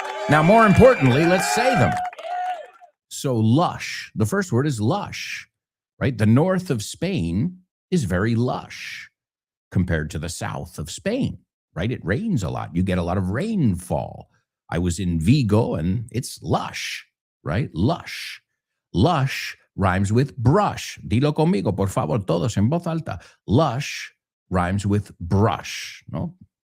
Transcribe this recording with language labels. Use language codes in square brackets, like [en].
[en] Now, more importantly, let's say them. So lush, the first word is lush, right? The north of Spain is very lush compared to the south of Spain, right? It rains a lot. You get a lot of rainfall. I was in Vigo and it's lush, right? Lush. Lush rhymes with brush. [es] Dilo conmigo, por favor, todos en voz alta. [en] Lush rhymes with brush, no?